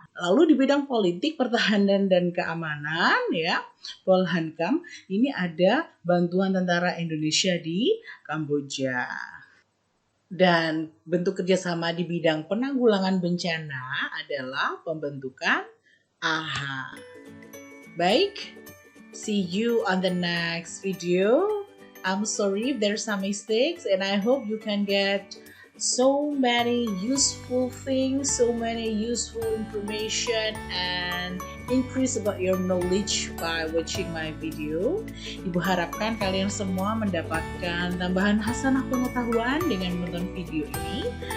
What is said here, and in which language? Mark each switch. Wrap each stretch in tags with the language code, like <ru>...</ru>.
<id>Lalu di bidang politik, pertahanan dan keamanan, ya, Polhankam, ini ada bantuan tentara Indonesia di Kamboja. Dan bentuk kerjasama di bidang penanggulangan bencana adalah pembentukan AHA.</id> <en>Baik, see you on the next video. I'm sorry if there's some mistakes and I hope you can get so many useful things, so many useful information and increase about your knowledge by watching my video.</en> <id>Ibu harapkan kalian semua mendapatkan tambahan hasanah pengetahuan dengan menonton video ini.</id>